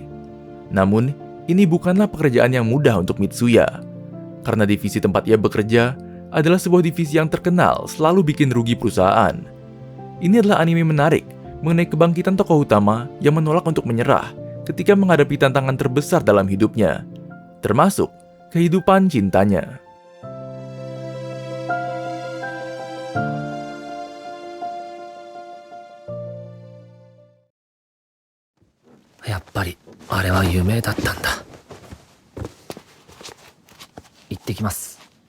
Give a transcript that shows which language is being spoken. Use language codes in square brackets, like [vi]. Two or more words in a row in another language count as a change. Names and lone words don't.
[id] Namun, ini bukanlah pekerjaan yang mudah untuk Mitsuya, karena divisi tempat ia bekerja adalah sebuah divisi yang terkenal selalu bikin rugi perusahaan. Ini adalah anime menarik mengenai kebangkitan tokoh utama yang menolak untuk menyerah ketika menghadapi tantangan terbesar dalam hidupnya, termasuk kehidupan cintanya. [ja] やっぱりあれは夢だったんだ。行ってきます。